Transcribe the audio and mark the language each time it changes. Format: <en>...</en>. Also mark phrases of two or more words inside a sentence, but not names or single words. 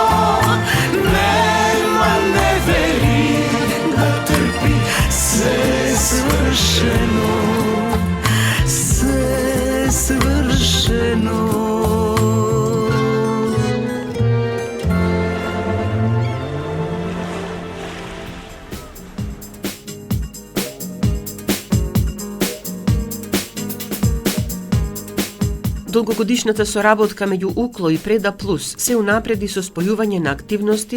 <sr>nema neveri da trpi, sve svršeno, sve svršeno.</sr> <mk>Долгогодишната соработка меѓу УКЛО и Преда Плюс се унапреди со спојување на активности</mk>